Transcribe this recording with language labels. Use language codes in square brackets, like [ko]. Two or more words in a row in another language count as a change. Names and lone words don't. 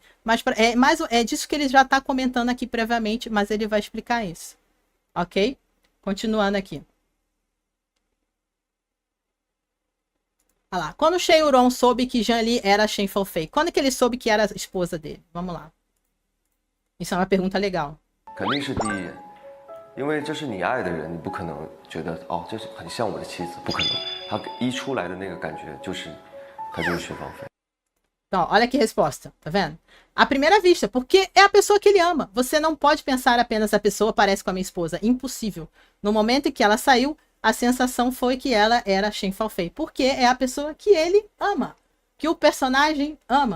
[pt] Mas é disso que ele já está comentando aqui previamente, mas ele vai explicar isso. Ok? Continuando aqui. Olha lá. Quando Shen Yuron soube que Jian Li era Shen Falfei? Quando que ele soube que era a esposa dele? Vamos lá. Isso é uma pergunta legal. [zh] 肯定是第一眼，因为这是你爱的人，你不可能觉得哦，这是很像我的妻子，不可能。他一出来的那个感觉就是薛芳菲。 [pt] Então, olha que resposta, tá vendo? À primeira vista, porque é a pessoa que ele ama. Você não pode pensar apenas a pessoa parece com a minha esposa. Impossível. No momento em que ela saiu, a sensação foi que ela era Shen Falfei, porque é a pessoa que ele ama, que o personagem ama.